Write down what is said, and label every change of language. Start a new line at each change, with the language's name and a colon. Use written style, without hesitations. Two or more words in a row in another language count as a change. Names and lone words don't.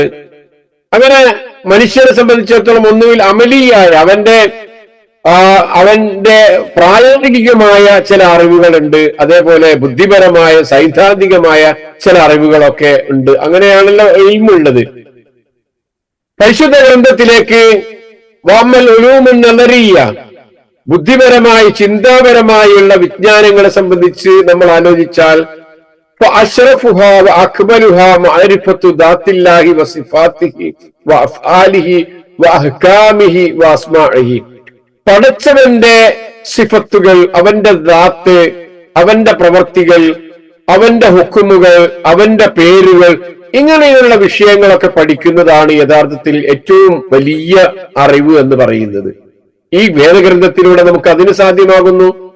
Malayalam: അങ്ങനെ മനുഷ്യനെ സംബന്ധിച്ചിടത്തോളം ഒന്നുകിൽ അമലിയായ അവന്റെ പ്രായോഗികമായ ചില അറിവുകളുണ്ട്, അതേപോലെ ബുദ്ധിപരമായ സൈദ്ധാന്തികമായ ചില അറിവുകളൊക്കെ ഉണ്ട്. അങ്ങനെയാണല്ലോ ഇൽമുള്ളത്. പരിശുദ്ധ ഗ്രന്ഥത്തിലേക്ക്
Arabic: وأما العلوم النظرية,
Malayalam: ബുദ്ധിപരമായി ചിന്താപരമായുള്ള വിജ്ഞാനങ്ങളെ സംബന്ധിച്ച് നമ്മൾ ആലോചിച്ചാൽ,
Arabic: فأشرفها وأكملها معرفة ذات الله وصفاته وأفعاله وأحكامه وأسماعه.
Malayalam: പടച്ചവന്റെ സിഫത്തുകൾ, അവന്റെ ദാത്ത്, അവന്റെ പ്രവർത്തികൾ, അവന്റെ ഹുക്കുമുകൾ, അവന്റെ പേരുകൾ, ഇങ്ങനെയുള്ള വിഷയങ്ങളൊക്കെ പഠിക്കുന്നതാണ് യഥാർത്ഥത്തിൽ ഏറ്റവും വലിയ അറിവ് എന്ന് പറയുന്നത്. ഈ വേദഗ്രന്ഥത്തിലൂടെ നമുക്ക് അതിന് സാധ്യമാകുന്നു.